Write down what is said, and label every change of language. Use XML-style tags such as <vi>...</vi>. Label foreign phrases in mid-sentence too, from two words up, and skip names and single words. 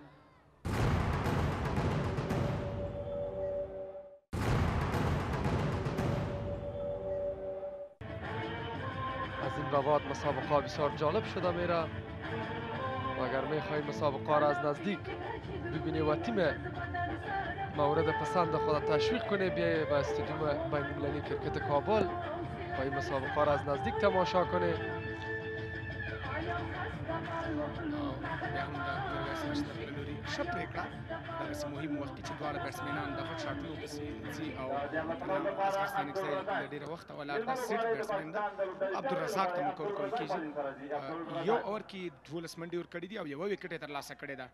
<fa>از این به بعد مسابقه بسیار جالب شده میره و اگر میخواهی مسابقه را از نزدیک ببینی و تیم مورد پسند خود تشویق کنی، بیایی به استادیوم بین‌المللی کرکت کابل و این مسابقه را از نزدیک تماشا کنه.</fa> <ps>بیا هم د میرویس مشتر له لوري ښه پرېکړه دغسې مهم وخت کې چې دواړه بیټسمینان د غټ شاټونو پسې ځي او اصغر سینک صاحب له ډېره وخته ولاړ ده. سیټ بیټسمین ده. عبدالرزاق ته موقع ورکول کېږي. یو اوور کې 12 منډې ورکړي دي او یوه وکټ یې ترلاسه کړې ده.</ps>